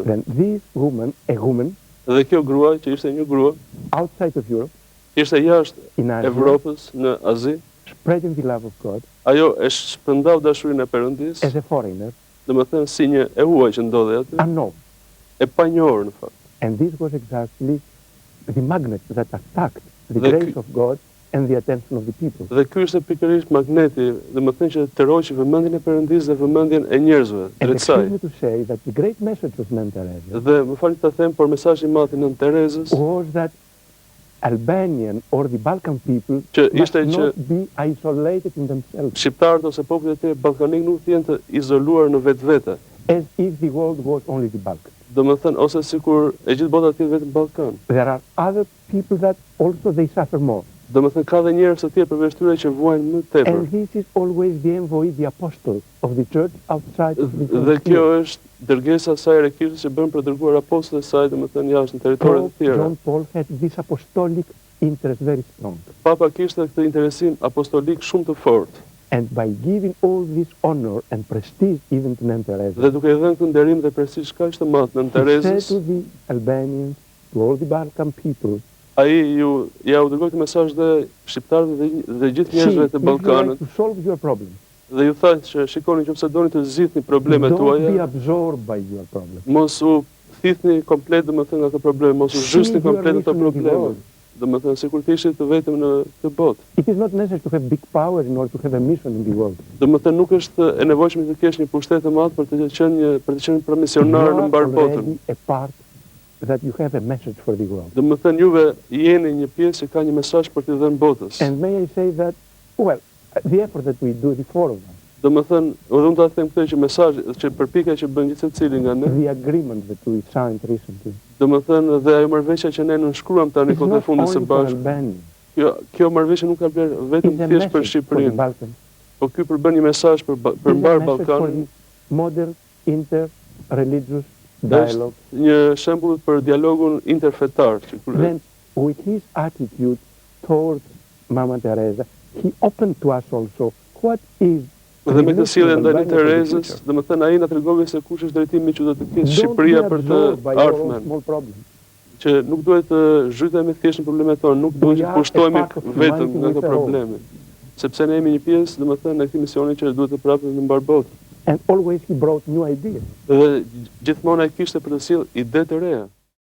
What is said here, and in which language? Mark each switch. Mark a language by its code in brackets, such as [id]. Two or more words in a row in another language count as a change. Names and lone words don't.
[en] Then this woman, a woman [sq] Dhe kjo grua, që ishte një grua, [en] outside of Europe, [sq] ishte jashtë [en] in Asia, [sq] Evropës, në Azi. [en] spreading the love of God [sq] Ajo e shpërndau dashurinë e Perëndisë, [en] as a foreigner, [sq] domethënë si një e huaj që ndodhej aty, [en] unknown. [sq] e panjohur në fakt. [en] And this was exactly the magnet that attacked the [sq] Dhe [en] grace of God and the attention of the people. [sq] Dhe ky ishte pikërisht magneti, domethënë që tërhoqi vëmendjen e Perëndisë dhe vëmendjen e njerëzve [en] And [sq] drejt saj. [en] excuse me to say that the great message of Nën Terezë [sq] Dhe më falni ta them, por mesazhi i madh i Nën Terezës [en] was that Albanian or the Balkan people [sq] Që [en] must [sq] ishte që- [en] not be isolated in themselves, [sq] shqiptarët ose popullet e tyre ballkanik nuk të jenë të izoluar në vetvete. [en] as if the world was only the Balkan. [sq] Domethënë ose sikur e gjithë bota të jetë vetëm Ballkan. [en] There are other people that also they suffer more. [sq] Domethënë ka dhe njerëz të tjerë përveç tyre që vuajnë më tepër. [en] And this is always the envoy, the apostle of the church outside of the [sq] Dhe [en] church. [sq] kjo është dërgesa e saj e Kishës që bën për dërguar apostullet e saj, domethënë jashtë në territoret [en] Pope [sq] e tjera. [en] John Paul had this apostolic interest very strong. [sq] Papa kishte këtë interesim apostolik shumë të fortë. [en] And by giving all this honor and prestige even to Nën Terezë, [sq] Dhe duke i dhënë këtë nderim dhe prestigj kaq të madh Nën [en] he said [sq] Terezës, [en] to the Albanians, to all the Balkan people, [sq] ai ja u dërgoi këtë mesazh dhe shqiptarëve dhe gjithë [en] see, [sq] njerëzve [en] if [sq] të [en] you [sq] Ballkanit [en] like to solve your problem, [sq] dhe ju tha që shikoni nëse doni të zgjidhni problemet [en] don't be [sq] tuaja, [en] absorbed by your problem. [sq] mos u thithni komplet domethënë nga këto probleme, mos u [en] See [sq] zhyshni [en] your [sq] komplet në këto [en] mission in the [sq] probleme. [en] world. [sq] Domethënë sikur të ishit vetëm në këtë botë. [en] It is not necessary to have big power in order to have a mission in the world. [sq] Domethënë nuk është e nevojshme të kesh një pushtet të madh për të qenë misionar në [en] You [sq] mbar [en] are [sq] botën. [en] already a part that you have a message for the world. [sq] Domethënë juve jeni një pjesë që ka një mesazh për t'i dhënë botës. [en] And may I say that, well, the effort that we do, the four of us, [sq] Domethënë, edhe unë ta them këtë që mesazhi që përpjekja që bën gjithë secili nga ne, [en] the agreement that we signed recently, [sq] domethënë dhe ajo marrëveshja që ne nënshkruam tani [en] it's [sq] kohë të [en] not [sq] fundit së [en] only for [sq] bashku. [en] Albania. [sq] Kjo marrëveshje nuk ka vlerë vetëm [en] It's a [sq] thjesht për [en] message for the [sq] Shqipërinë, [en] Balkans. [sq] po ky përbën një mesazh për [en] It's [sq] mbar [en] a message for [sq] Ballkanin. [en] the modern inter-religious dialogue. [sq] Është një shembull për dialogun interfetar. [en] Then, with his attitude towards Mama Teresa, he opened to us also what is [sq] Dhe me këtë sjellje ndaj [en] Albania for the [sq] Terezës, [en] future. [sq] domethënë ai na tregoi se kush është drejtimi që do të ketë [en] Don't [sq] Shqipëria [en] be [sq] për të [en] absorbed by your own [sq] ardhmen. [en] small problems. [sq] Që nuk duhet të zhytemi thjesht në problemet tonë, nuk duhet [en] We [sq] që [en] are [sq] pushtohemi [en] a part of [sq] vetëm [en] humanity [sq] nga [en] with [sq] këto [en] a whole. [sq] probleme. Sepse ne jemi një pjesë, domethënë, në këtë misioni që duhet të prapë në mbar botë. [en] And always he brought new ideas. [sq] Dhe gjithmonë ai kishte për të sjellë ide të reja.